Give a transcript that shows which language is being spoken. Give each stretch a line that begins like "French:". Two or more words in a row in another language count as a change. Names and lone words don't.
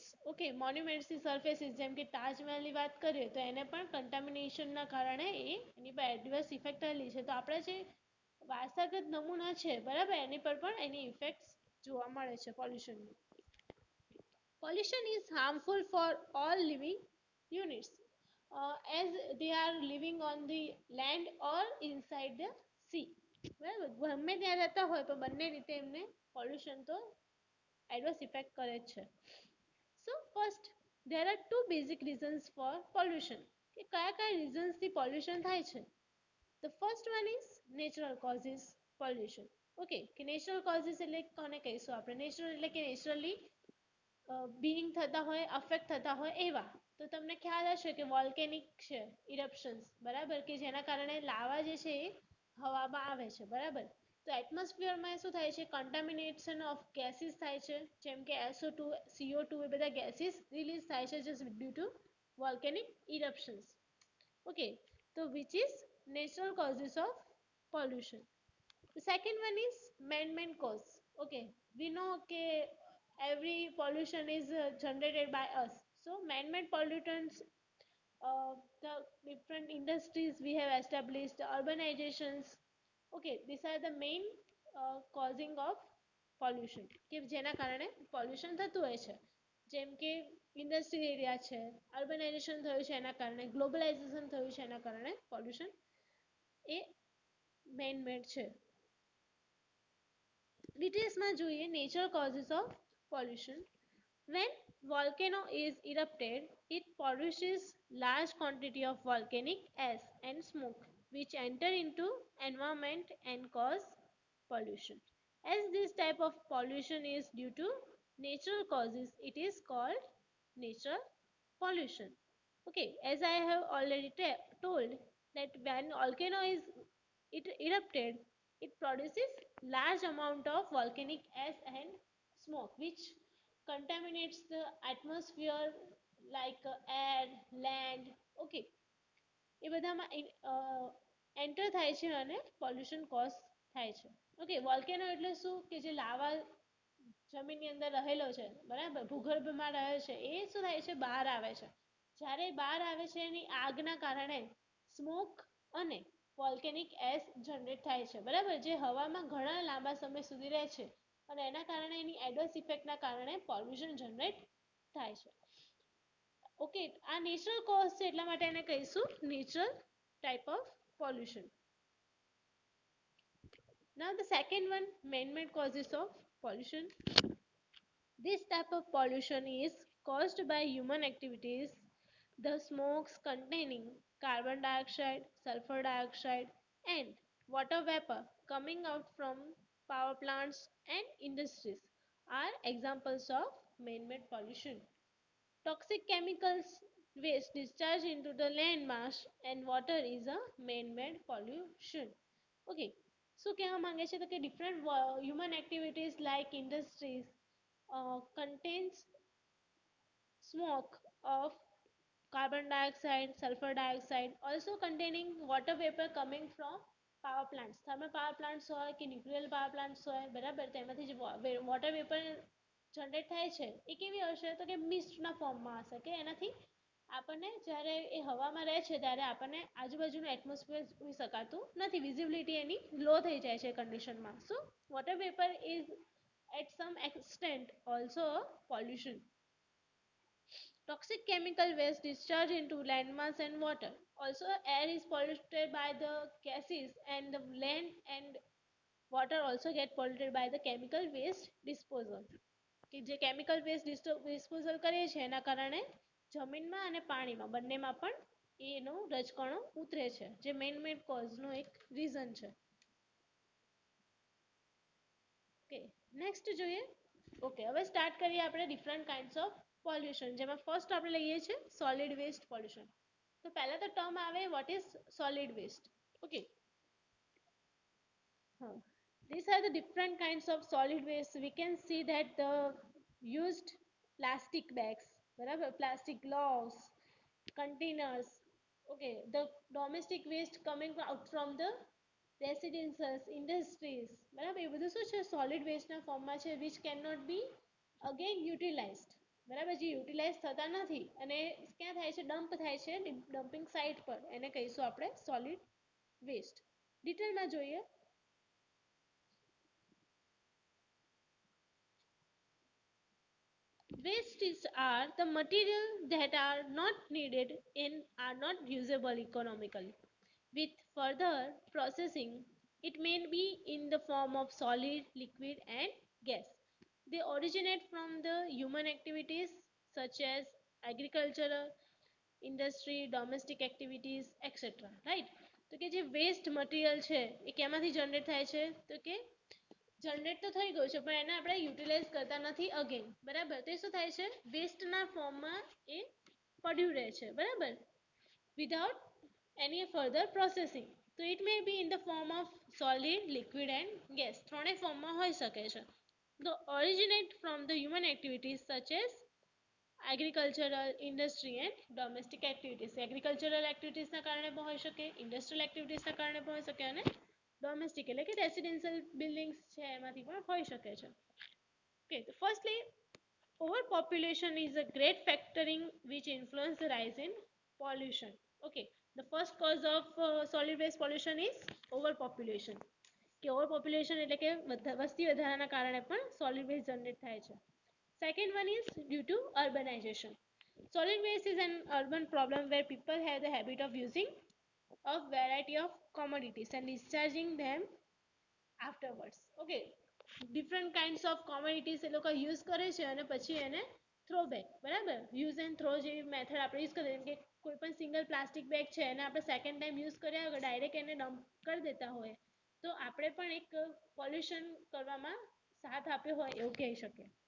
Gujarati: ઓકે, મોન્યુમેન્ટ્સની સરફેસીસ જેમ કે તાજમહેલની વાત કરીએ તો એને પણ કન્ટામિનેશનના કારણે એની પર
English: adverse effect
Gujarati: થયેલી છે તો આપણે જે વારસાગત નમૂના છે બરાબર એની પર પણ એની ઇફેક્ટ્સ જોવા મળે છે પોલ્યુશનની.
English: Pollution is harmful for all living units as they are living on the land or inside the sea.
Gujarati: બરાબર, ગમે ત્યાં રહેતા હોય તો બંને રીતે એમને પોલ્યુશન તો
English: adverse effect
Gujarati: કરે છે.
English: So first there are two basic reasons for pollution
Gujarati: કે કયા કયા reasons થી pollution થાય છે.
English: The first one is natural causes pollution.
Gujarati: Okay, કે
English: natural causes
Gujarati: એટલે કોને કહીશું આપણે natural એટલે કે
English: naturally being
Gujarati: થતા હોય અફેક્ટ થતા હોય એવા તો તમને ખ્યાલ હશે કે વોલ્કેનિક છે ઇરપ્શન્સ બરાબર કે જેના કારણે લાવા જે છે એ હવામાં આવે છે બરાબર તો એટમોસ્ફિયરમાં શું થાય છે
English: contamination of gases
Gujarati: થાય છે જેમ કે SO2 CO2 એ બધા ગેસીસ રિલીઝ થાય છે
English: just due to volcanic eruptions. Okay, so which is natural causes of pollution. The second one is man-made cause. Okay, we know okay every pollution is generated by us. So man-made pollutants, the different industries we have established, urbanizations. Okay, these are the main causing of pollution
Gujarati: કે જેના કારણે pollution થતું હોય છે જેમ કે
English: industry area
Gujarati: છે અર્બનાઇઝેશન થયું છે એના કારણે ગ્લોબલાઇઝેશન થયું છે એના કારણે પોલ્યુશન એ
English: man made
Gujarati: છે. ડિટેલ્સમાં જોઈએ
English: natural causes of pollution. When volcano is erupted, it produces large quantity of volcanic ash and smoke which enter into environment and cause pollution. As this type of pollution is due to natural causes, it is called natural pollution. Okay, as I have already told that when volcano is erupted, it produces large amount of volcanic ash and smoke which contaminates the atmosphere like air, land.
Gujarati: Okay, એ બધામાં એન્ટર થાય છે અને
English: pollution cause
Gujarati: થાય છે. ઓકે, વોલ્કેનો એટલે શું કે જે લાવા જમીનની અંદર રહેલો છે, બરાબર, ભૂગર્ભમાં રહે છે, એ શું થાય છે, બહાર આવે છે. જ્યારે બહાર આવે છે એની આગના કારણે સ્મોક અને
English: volcanic ash
Gujarati: જનરેટ થાય છે, બરાબર, જે હવામાં ઘણા લાંબા સમય સુધી રહે છે અને એના કારણે એની
English: adverse effectના
Gujarati: કારણે પોલ્યુશન જનરેટ થાય છે. ઓકે, આ
English: natural cause
Gujarati: છે એટલા માટે એને કહીશું
English: natural type of pollution. Now the second one, man-made causes of pollution. This type of pollution is caused by human activities. The smokes containing carbon dioxide, sulfur dioxide, and water vapor coming out from power plants and industries are examples of man-made pollution. Toxic chemicals waste discharged into the land mass and water is a man-made pollution. Okay, so
Gujarati: કહેવા માંગે છે તો કે
English: different human activities like industries contains smoke of carbon dioxide, sulfur dioxide, also containing water vapor coming from power plants. Thermal power plants
Gujarati: હોય કે
English: nuclear power plants
Gujarati: હોય, બરાબર, તેમાંથી જે
English: water vapor
Gujarati: જનરેટ થાય છે એ કેવી હશે તો કે મિસ્ટના ફોર્મમાં હશે, કે એનાથી આપણને જ્યારે એ હવામાં રહે છે ત્યારે આપણને આજુબાજુનું એટમોસ્ફિયર જોઈ શકાતું નથી, વિઝિબિલિટી એની લો થઈ જાય છે કન્ડિશનમાં.
English: So water vapor is at some extent also a pollution. Toxic chemical waste discharged into landmass and water. Also, air is polluted by the gases, and the land and water also get polluted by the chemical waste disposal.
Gujarati: કે જે
English: chemical waste disposal
Gujarati: કરીએ છીએ એના કારણે જમીનમાં અને પાણીમાં બંનેમાં પણ એનો રજકણો ઉતરે છે, જે
English: man causeનો
Gujarati: એક રીઝન છે. ઓકે, નેક્સ્ટ જોઈએ. ઓકે, હવે સ્ટાર્ટ કરીએ આપણે
English: different kinds of pollution,
Gujarati: જેમાં ફર્સ્ટ આપણે લઈએ છીએ
English: solid waste pollution.
Gujarati: તો પહેલા તો ટર્મ આવે
English: what is solid waste. ઓકે, these are the different kinds of solid waste. We can see that the used plastic bags, બરાબર, plastic gloves, containers, okay, the domestic waste coming out from the residences, industries, બરાબર,
Gujarati: એ બધું શું છે
English: સોલિડ વેસ્ટના ફોર્મમાં છે, which can not be again utilized, બરાબર,
Gujarati: જે યુટિલાઇઝ થતા નથી અને ક્યાં થાય છે,
English: ડમ્પ થાય છે dumping site પર,
Gujarati: એને કહીશું આપણે
English: solid waste.
Gujarati: ડિટેલમાં જોઈએ.
English: Wastes are the material that are not needed and are not usable economically. With further processing, it may be in the form of solid, liquid, and gas. They originate from the human activities such as agricultural, industry, domestic activities, etc. Right?
Gujarati: તો કે જે
English: waste material
Gujarati: છે એ કેમાંથી જનરેટ થાય છે તો કે જનરેટ તો થઈ ગયું છે પણ એને આપણે યુટિલાઇઝ કરતા નથી અગેન, બરાબર, તો શું થાય છે વેસ્ટના ફોર્મમાં એ પડ્યું રહે છે, બરાબર,
English: without any further processing. So it may be in the form of solid, liquid and gas.
Gujarati: ત્રણે ફોર્મમાં હોઈ શકે છે.
English: The originate from the human activities such as agricultural, industry and domestic activities. Agricultural activities
Gujarati: ના કારણે પણ હોઈ શકે,
English: industrial activities
Gujarati: ના કારણે પણ હોઈ શકે અને ડોમેસ્ટિક એટલે કે
English: residential buildings
Gujarati: છે એમાંથી પણ હોઈ શકે છે.
English: Okay, so firstly, overpopulation is a great factoring which influence the rise in pollution. Okay, the first cause of solid waste pollution is overpopulation.
Gujarati: કે ઓવરપોપ્યુલેશન એટલે કે વસ્તી વધારાના કારણે પણ
English: solid waste
Gujarati: જનરેટ થાય છે.
English: Second one is due to urbanization. Solid waste is an urban problem where people have the habit of using a variety of commodities and discharging them afterwards. Okay, different kinds of commodities
Gujarati: એ લોકો યુઝ કરે છે અને પછી એને
English: throw back,
Gujarati: બરાબર,
English: use and throw
Gujarati: જેવી મેથડ આપણે યુઝ કરીએ, કે કોઈ પણ
English: single plastic bag
Gujarati: છે એને આપણે
English: second time use
Gujarati: કર્યા વગર ડાયરેક્ટ એને ડમ્પ કરી દેતા હોય તો આપણે પણ એક પોલ્યુશન કરવામાં સાથ આપ્યો હોય એવું કહી શકીએ.